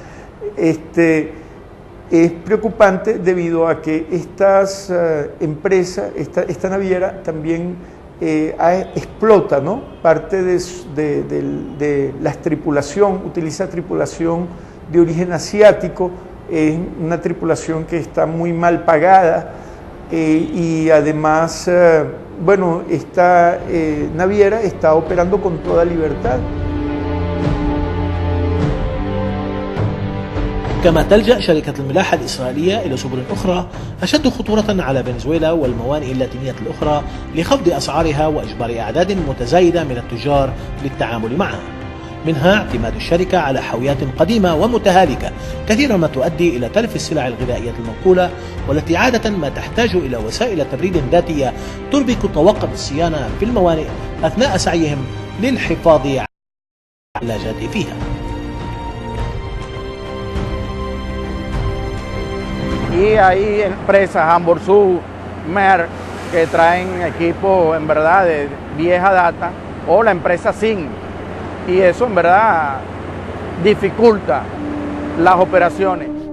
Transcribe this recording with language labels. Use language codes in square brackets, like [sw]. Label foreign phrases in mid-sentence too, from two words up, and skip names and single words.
[es] Es preocupante debido a que estas empresas, esta naviera también explota, ¿no?, parte de la tripulación, utiliza tripulación de origen asiático, es una tripulación que está muy mal pagada. Y además, bueno, esta naviera está operando con toda libertad. [ar] كما تلجأ شركة الملاحة الإسرائيلية إلى سبل أخرى أشد خطورة على فنزويلا والموانئ اللاتينية الأخرى لخفض أسعارها وإجبار أعداد متزايدة من التجار للتعامل معها. منها اعتماد الشركة على حاويات قديمة ومتهالكة، كثيرا ما تؤدي إلى تلف السلع الغذائية المنقولة، والتي عادة ما تحتاج إلى وسائل تبريد ذاتية تربك طواقم الصيانة في الموانئ أثناء سعيهم للحفاظ على العلاجات فيها. [es] Y hay empresas, Hamburg, Merck, que traen equipo en verdad de vieja data, o la empresa SIM, y eso en verdad dificulta las operaciones.